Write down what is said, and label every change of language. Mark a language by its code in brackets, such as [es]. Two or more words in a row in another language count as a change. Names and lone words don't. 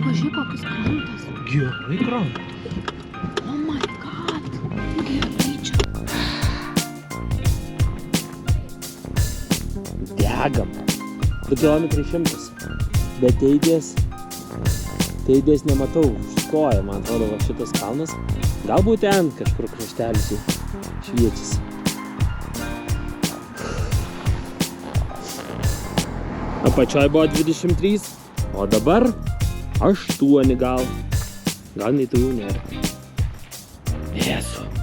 [lt] Pažiūrėk, kokius krantas. Gerai krantas. [en] Oh my god. [lt] Gerai čia. Degam. 2 kilometrai 100. Bet teidės nematau. Užstoja, man atrodo, va šitas kalnas. Galbūt ten kažkur kraštelis jau šviečiasi. Apačioj buvo 23, o dabar 8 gal. Gal nei tų nėra. Jėzu.